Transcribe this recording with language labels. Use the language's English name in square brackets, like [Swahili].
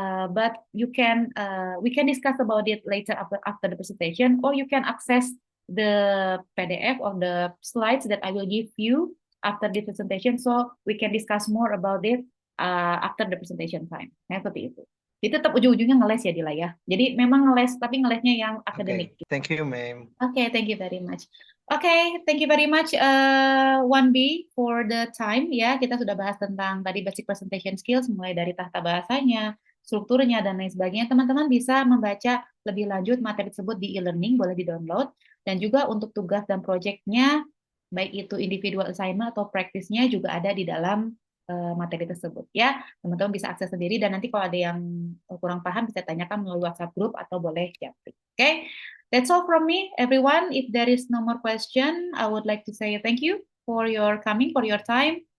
[English] But we can discuss about it later after the presentation, or you can access the PDF or the slides that I will give you after the presentation, so we can discuss more about it after the presentation time. [Indonesian] Nah, seperti itu. Jadi tetap ujung-ujungnya ngeles ya Dila ya. Jadi memang ngeles, tapi ngelesnya yang akademik. [English] Okay. Thank you, ma'am. Okay, thank you very much. Okay, thank you very much 1B for the time ya. [Indonesian] Kita sudah bahas tentang tadi basic presentation skills, mulai dari tata bahasanya, strukturnya, dan lain sebagainya. Teman-teman bisa membaca lebih lanjut materi tersebut di e-learning, boleh di-download. Dan juga untuk tugas dan proyeknya, baik itu individual assignment atau praktisnya juga ada di dalam materi tersebut ya. Teman-teman bisa akses sendiri dan nanti kalau ada yang kurang paham bisa tanyakan melalui WhatsApp group atau boleh japri. [English] Okay, that's all from me, everyone. If there is no more question, I would like to say thank you for your coming, for your time.